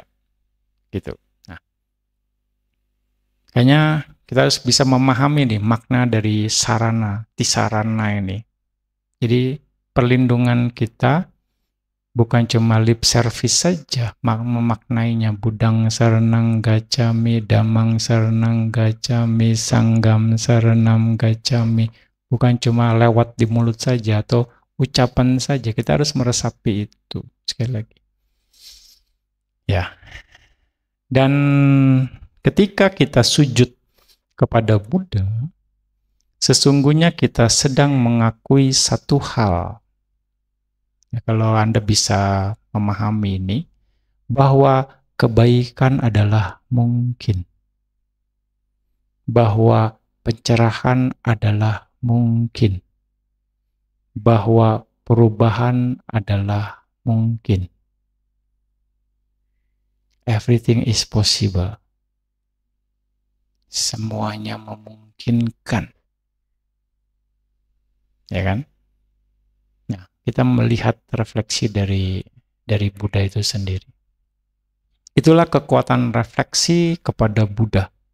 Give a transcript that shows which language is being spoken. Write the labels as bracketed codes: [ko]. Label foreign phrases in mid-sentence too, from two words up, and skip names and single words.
[id] Gitu. Nah, kayaknya kita harus bisa memahami nih makna dari sarana, tisarana ini. Jadi perlindungan kita bukan cuma [en] lip service [id] saja, memaknainya [pi] Budang saranang gacami, Damang saranang gacami, Sanggam saranam gacami. [id] Bukan cuma lewat di mulut saja atau ucapan saja, kita harus meresapi itu. Sekali lagi. Dan ketika kita sujud kepada Buddha, sesungguhnya kita sedang mengakui satu hal, Ya, kalau Anda bisa memahami ini, bahwa kebaikan adalah mungkin, bahwa pencerahan adalah mungkin, bahwa perubahan adalah mungkin. [en] Everything is possible. [id] Semuanya memungkinkan. Ya kan? Nah, kita melihat refleksi dari Buddha itu sendiri. Itulah kekuatan refleksi kepada Buddha.